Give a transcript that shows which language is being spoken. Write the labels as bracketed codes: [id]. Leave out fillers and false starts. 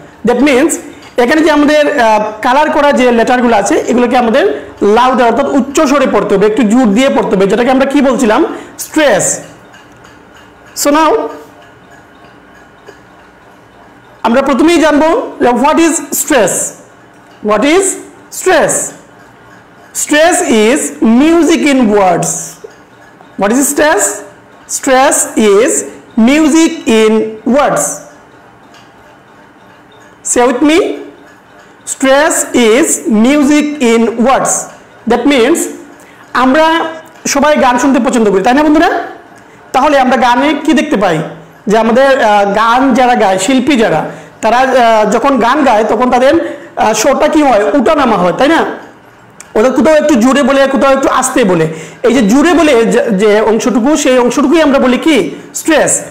[en] that means [bn] এখানে যে আমাদের কালার করা যে লেটারগুলো আছে এগুলোকে আমাদের লাউডার অর্থাৎ উচ্চ স্বরে পড়তে হবে, একটু জোর দিয়ে পড়তে হবে, যেটাকে আমরা কি বলছিলাম? স্ট্রেস। সো নাও আমরা প্রথমেই জানবো [en] What is stress. What is stress? Stress is music in words. What is stress? Stress is music in words. Say with me. Stress is music in words. That means [bn] আমরা সবাই গান শুনতে পছন্দ করি, তাই না বন্ধুরা? তাহলে আমরা গানে কি দেখতে পাই? যে আমাদের গান যারা গায়, শিল্পী যারা, তারা যখন গান গায় তখন তাদের সুরটা কি হয়? উঠানামা হয়, তাই না? ওদের কোথাও একটু জোরে বলে, কোথাও একটু আস্তে বলে। এই যে জোরে বলে যে অংশটুকু, সেই অংশটুকুই আমরা বলি কি? স্ট্রেস।